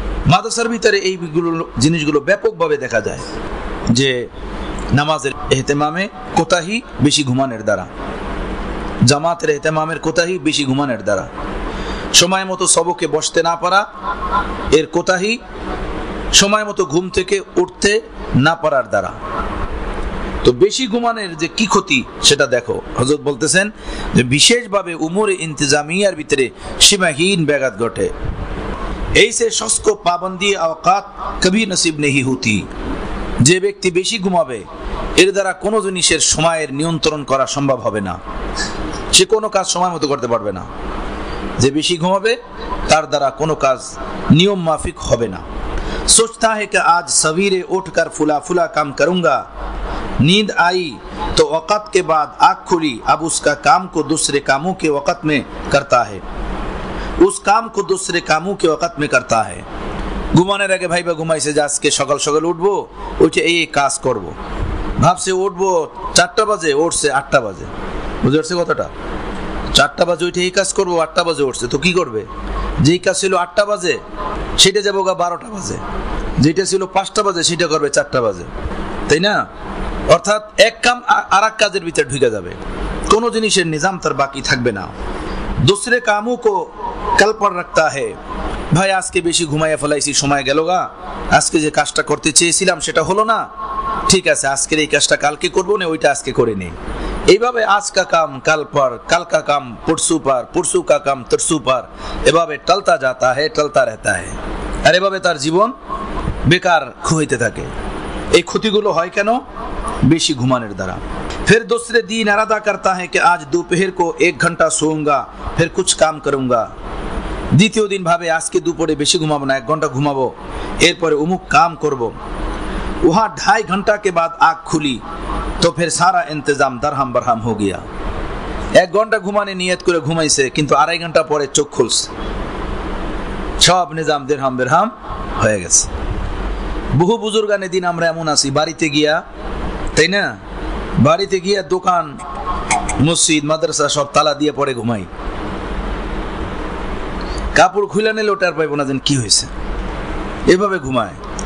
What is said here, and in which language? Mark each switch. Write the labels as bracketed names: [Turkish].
[Bangla] মাদ্রাসার ভিতরে এই জিনিসগুলো ব্যাপকভাবে দেখা যায় যে নামাজের এহতেমামে কোতাহি বেশি ঘুমানোর দ্বারা, জামাতের এহতেমামের কোতাহি বেশি ঘুমানোর দ্বারা, সময় মতো সবকে বসতে না পারা এর কোতাহি, সময় মতো ঘুম থেকে উঠতে না পারার দ্বারা। তো বেশি ঘুমানোর যে কি ক্ষতি সেটা দেখো। হযরত বলতেছেন যে বিশেষভাবে উমরে ইন্তজামিয়ার ভিতরে সীমাহীন ব্যাঘাত ঘটে। [Hindi] ऐसे शख्स को पाबंदी औकात कभी नसीब नहीं होती। [Bangla] যে ব্যক্তি বেশি ঘুমাবে এর দ্বারা কোনো জিনিসের সময়ের নিয়ন্ত্রণ করা সম্ভব হবে না, সে কোনো কাজ সময় মতো করতে পারবে না। যে বেশি ঘুমাবে তার দ্বারা কোনো কাজ নিয়ম মাফিক হবে না। [Hindi] सोचता है कि आज सवेरे उठकर फुला फुला काम करूंगा, नींद आई तो वक़्त के बाद आँख खुली, अब उसका काम को दूसरे कामों के वक़्त में करता है, उस काम को दूसरे कामों के वक़्त में करता है। [Bangla] ঘুমানোর আগে ভাইবা ঘুমাইছে যে আজকে সকাল সকাল উঠবো, উঠে এই কাজ করব, ভাবছে উঠবো 4টা বাজে, উঠছে 8টা বাজে। বুঝতে পারছে কথাটা? 4টা বাজে উঠে এই কাজ করবো, 8টা বাজে উঠছে, তো কি করবে? যেই কাজ ছিল 8টা বাজে সেটা যাবো 12টা বাজে, যেটা ছিল 5টা বাজে সেটা করবে 4টা বাজে, তাই না? অর্থাৎ এক কাম আর এক কাজের ভিতরে ঢুকে যাবে, কোনো জিনিসের নিজাম তার বাকি থাকবে না। [Hindi] दूसरे कामों को कल पर रखता है। [Bangla] ভাই আজকে বেশি ঘুমাইয়া ফেলাইছি, সময় গেল গা, আজকে যে কাজটা করতে চেয়েছিলাম সেটা হলো না, ঠিক আছে আজকের এই কাজটা কালকে করবো না, ওইটা আজকে করে নেই। এইভাবে [Hindi] আজ কা কাম কাল পর, কাল কা কাম পরশু পর, পরশু কা কাম তরশু পর, [Bangla] এভাবে [Hindi] টলতা যাতা है, টলতা रहता है। [Bangla] আর এভাবে তার জীবন বেকার হইতে থাকে। এই ক্ষতিগুলো হয় কেন? বেশি ঘুমানোর দ্বারা। [Hindi] फिर दूसरे दिन इरादा करता है कि आज दोपहर को 1 घंटा सोऊंगा, फिर कुछ काम करूंगा। [Bangla] দ্বিতীয় দিন ভাবে আজকে দুপুরে বেশি ঘুমাবো না, 1 ঘন্টা ঘুমাবো, এরপরে অমুক কাম করব। [Hindi] वहाँ 2.5 घंटा के बाद आँख खुली तो फिर सारा इंतजाम दरहम बरहम हो गया। [Bangla] 1 ঘন্টা ঘুমানে নিয়ত করে ঘুমাইছে, কিন্তু 2.5 ঘন্টা পরে চোখ খুলছে, সব নিজাম দিরহাম বেরহাম হয়ে গেছে। বহু বুজুর্গানে দিন আমরা এমন আছি, বাড়িতে গিয়া, তাই না, বাড়িতে গিয়া দোকান মসজিদ মাদ্রাসা সব তালা দিয়ে পরে ঘুমাই, কাপড় খুলে নিলে ওটার পাইব না যেন কি হয়েছে, এভাবে ঘুমায়।